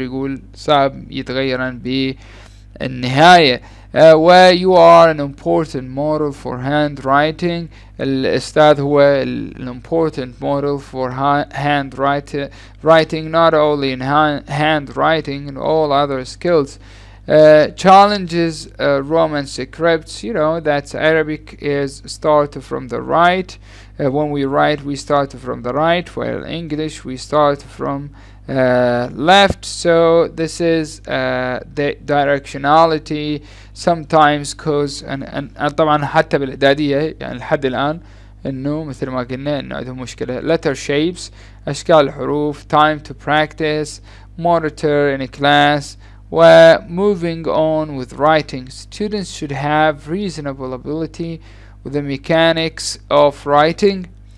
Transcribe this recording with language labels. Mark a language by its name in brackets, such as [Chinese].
[Arabic] يقول صعب يتغير بالنهاية. [English] Where you are an important model for handwriting. [Arabic] الأستاذ هو [English] an important model for handwriting, not only in handwriting and all other skills. Challenges Roman scripts. You know that Arabic is started from the right. When we write, we start from the right, while English we start from left. So this is the directionality sometimes cause [Arabic] طبعا حتى بالإعدادية يعني لحد الآن إنه مثل ما قلنا إنه عندهم مشكلة. [English] Letter shapes [Arabic] أشكال الحروف. [English] Time to practice. Monitor in a class. We're moving on with writing. Students should have reasonable ability with the mechanics of writing.